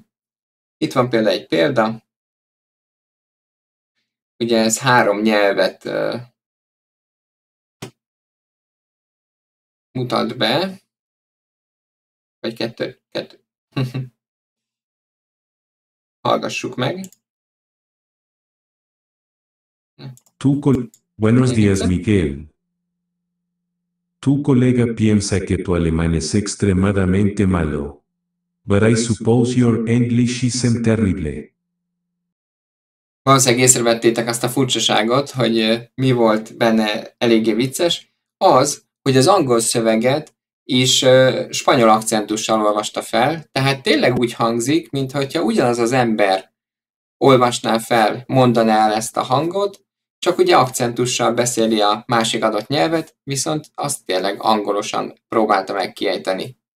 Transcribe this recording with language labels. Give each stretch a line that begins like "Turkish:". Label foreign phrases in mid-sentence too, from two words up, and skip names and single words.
Hungarian: Itt van például egy példa. Ugye ez 3 nyelvet mutat be. Vagy 2. Hallgassuk meg.
Spanish: Buenos días, Miguel. Tu colega piensa que tu alemán es extremadamente malo.
English: But I suppose your English isn't terrible.
Hungarian: Valószínűleg észrevettétek azt a furcsaságot, hogy mi volt benne eléggé vicces. Az, hogy az angol szöveget is spanyol akcentussal olvasta fel, tehát tényleg úgy hangzik, mintha ugyanaz az ember olvasná fel, mondaná el ezt a hangot, csak ugye akcentussal beszéli a másik adott nyelvet, viszont azt tényleg angolosan próbálta meg kiejteni.